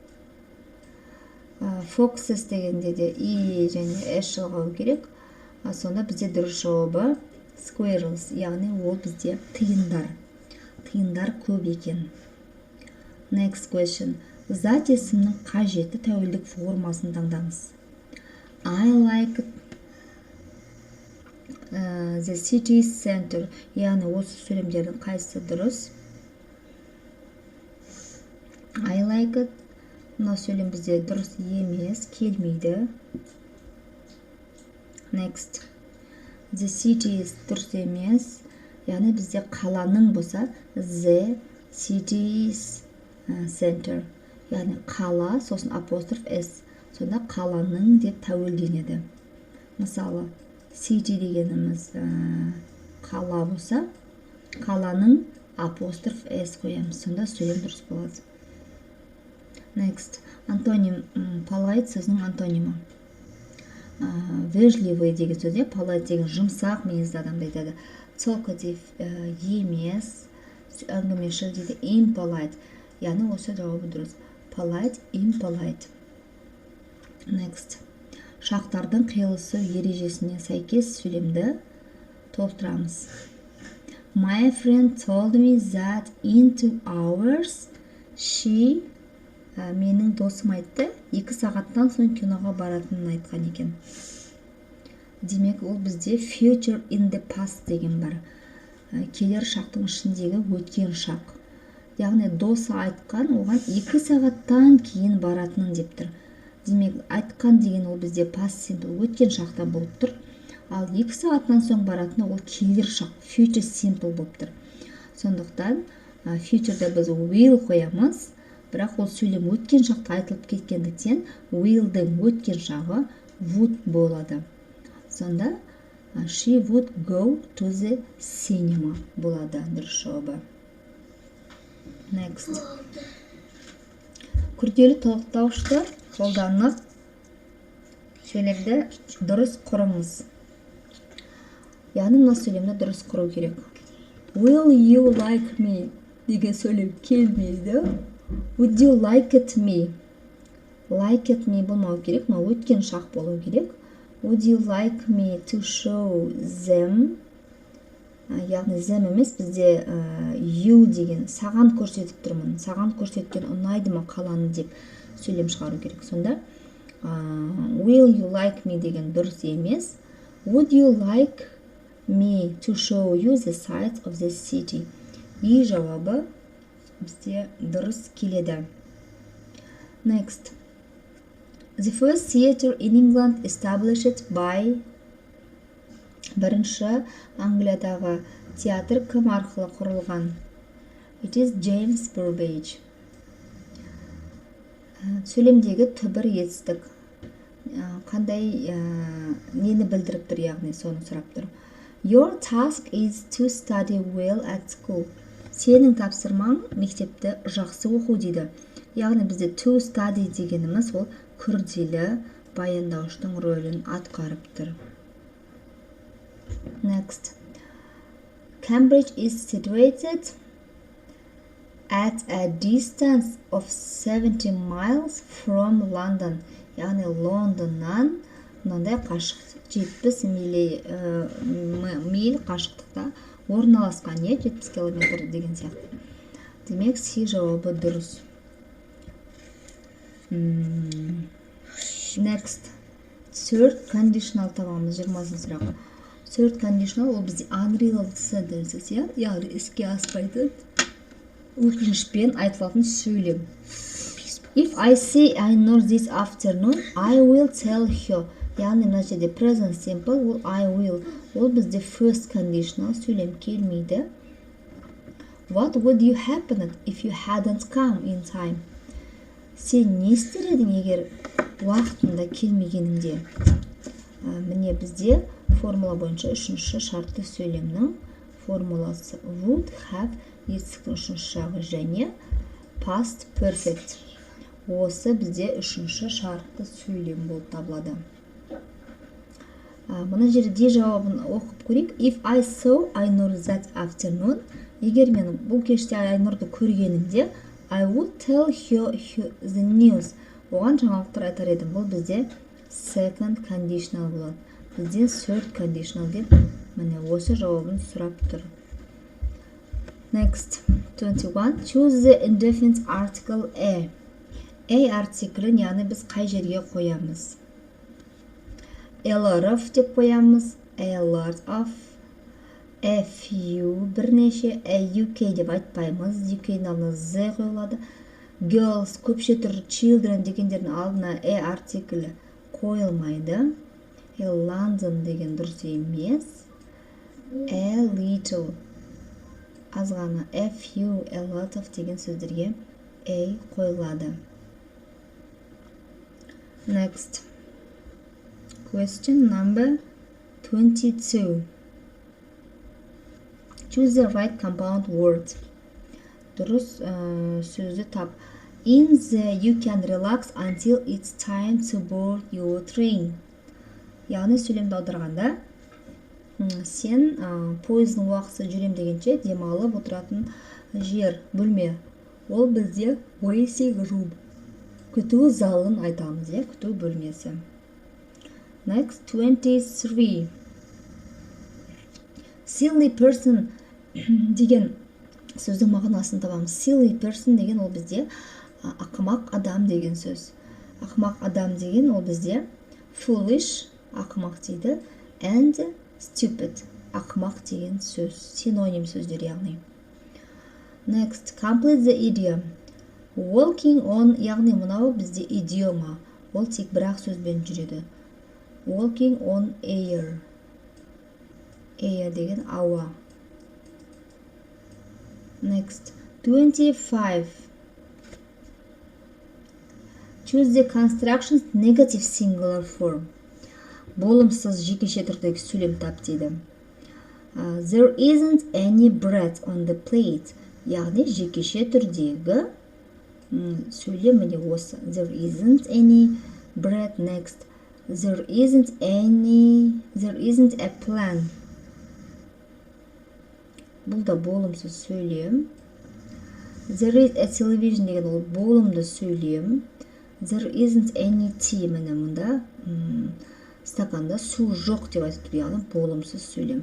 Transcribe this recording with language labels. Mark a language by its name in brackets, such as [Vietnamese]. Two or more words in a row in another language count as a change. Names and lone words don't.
[Kazakh] Foxes дегенде де E және S жалғау керек. Сонда бізде дұрыс жауабы squirrels, яғни ол бізде тиындар. Тиындар көп екен. [English] Next question. [Kazakh] Зат есімнің қажетті тәуелдік формасын таңдаңыз. [English] I like the city center. [Kazakh] Яғни осы сөйлемдердің қайсысы дұрыс? [English] I like it. [Kazakh] Мына сөйлем бізде дұрыс емес, келмейді. [English] Next. The city is [Kazakh] дұрыс емес. Яғни бізде қаланың болса, [English] the city's center. [Kazakh] Яғни қала, сосын апостроф S. Сонда қаланың деп тәуелденеді. Мысалы, city дегеніміз қала болса, қаланың апостроф S қоямыз. Сонда сөйлем дұрыс болады. Next. Антоним. Polite сөзінің антонимі. Вежливый деген сөзде, polite деген жұмсақ мінезді адамды айтады. Talkative емес, әңгімешіл дейді, impolite. Яғни осы жауабы дұрыс. [English] Polite, impolite. Next. [Kazakh] Шақтардың қиылысу ережесіне сәйкес сөйлемді толықтырамыз. [English] My friend told me that in 2 hours she [Kazakh] менің досым айтты, 2 сағаттан соң киноға баратынын айтқан екен. Демек, ол бізде [English] future in the past [Kazakh] деген бар. Келер шақтың ішіндегі өткен шақ. Яғни досы айтқан, оған 2 сағаттан кейін баратынын деп тұр. Демек, айтқан деген ол бізде [English] past simple [Kazakh] өткен шақта болып тұр. Ал 2 сағаттан соң баратыны ол келер шақ, [English] future simple [Kazakh] болып тұр. Сондықтан, future'да біз will қоямыз, бірақ ол сөйлем өткен шақта айтылып кеткендіктен, will'дің өткен шағы would болады. Сонда, [English] she would go to the cinema [Kazakh] болады дұрыс жауабы. [English] Next. [Kazakh] Күрделі толықтауышты қолданып сөйлемді дұрыс құрыңыз. Яғни мына сөйлемді дұрыс құру керек. [English] Will you like me [Kazakh] деген сөйлем келмейді. [English] Would you like it me? Like it me [Kazakh] болмау керек, но өткен шақ болу керек. [English] Would you like me to show them? [Kazakh] Яғни them емес, бізде you деген саған көрсетіп тұрмын. Саған көрсеткен ұнайды ма қаланы деп сөйлем шығару керек. Сонда [English] will you like me [Kazakh] деген дұрыс емес. [English] Would you like me to show you the sights of the city? [Kazakh] И жауабы бізде дұрыс келеді. [English] Next. The first theater in England established by [Kazakh] бірінші Англиядағы театр кім арқылы құрылған? [English] It is James Burbage. [Kazakh] Сөйлемдегі түбір етістік қандай нені білдіріп тұр, яғни соны сұрап тұр. [English] Your task is to study well at school. [Kazakh] Сенің тапсырмаң мектепті жақсы оқу дейді. Яғни бізде [English] to study [Kazakh] дегеніміз ол күрделі баяндауыштың рөлін атқарып тұр. [English] Next. Cambridge is situated at a distance of 70 miles from London. [Kazakh] Яғни Лондоннан мынандай қашықтық 70 миль қашықтықта орналасқан, 70 километр деген сияқты. Демек, C жауабы дұрыс. Next. [English] Third conditional [Kazakh] табамыз, 20 сұрақ. [English] Third conditional [Kazakh] ол бізде [English] unreal sentences, [Kazakh] яғни іске аспайтын өкінішпен айтылатын сөйлем. [English] If I see Айнұр this afternoon, I will tell her. [Kazakh] Яғни мына жерде [English] present simple, [Kazakh] ол [English] I will. [Kazakh] Ол бізде [English] first conditional [Kazakh] сөйлем келмейді. [English] What would you happen if you hadn't come in time? [Kazakh] Сен не істер едің егер уақытында келмегеніңде? Міне бізде формула бойынша үшінші шартты сөйлемнің формуласы [English] would have [Kazakh] етістіктің үшінші жағы және [English] past perfect. [Kazakh] Осы бізде үшінші шартты сөйлем болып табылады. Мына жерде жауабын оқып көрейік. [English] If I saw Айнұр that afternoon, [Kazakh] егер мен бұл кеште Айнұрды көргенімде, [English] I would tell her the news. [Kazakh] Оған жаңалықтар айтар едім. Бұл бізде [English] second conditional [Kazakh] болады. Бізде [English] third conditional [Kazakh] деп, міне осы жауабын сұрап тұр. [English] Next, 21. Choose the indefinite article A. [Kazakh] A артиклін, яғни біз қай жерге қоямыз? [English] A lot of [Kazakh] деп қоямыз, [English] a lot of, a few, бірнеше, a UK [Kazakh] деп айтпаймыз, UK-дің алдына Z қойылады. Girls, көпше түр, children дегендердің алдына a артиклі қойылмайды. A London деген дұрыс емес. [English] A little, [Kazakh] азғана, [English] a few, a lot of [Kazakh] деген сөздерге a қойылады. [English] Next. Question number 22. Choose the right compound word. [Kazakh] Дұрыс сөзді тап. [English] In the you can relax until it's time to board your train. [Kazakh] Яғни сөйлемді аударғанда, сен пойыздың уақыты жүрем дегенше демалып отыратын жер, бөлме. Ол бізде [English] waiting room. [Kazakh] Күту залын айтамыз, күту бөлмесі. [English] Next, 23. Silly person [Kazakh] деген сөздің мағынасын табамыз. [English] Silly person [Kazakh] деген ол бізде ақымақ адам деген сөз. Ақымақ адам деген ол бізде foolish ақымақ дейді, [English] and stupid [Kazakh] ақымақ деген сөз. Синоним сөздер яғни. [English] Next, complete the idiom. Walking on [Kazakh] яғни мынау бізде идиома. Ол тек бір-ақ сөзбен жүреді. [English] Walking on air. Air [Kazakh] деген ауа. [English] Next, 25. Choose the construction's negative singular form. [Kazakh] Болымсыз жекеше түрдегі сөйлем тап дейді. [English] There isn't any bread on the plate. [Kazakh] Яғни жекеше түрдегі сөйлем міне осы. [English] There isn't any bread. Next, there isn't a plan. [Kazakh] Бұл да болымсыз сөйлем. [English] There is a television [Kazakh] деген ол болымды сөйлем. [English] There isn't any tea. [Kazakh] Міне мұнда стаканда су жоқ деп айтып тұр, яғни болымсыз сөйлем.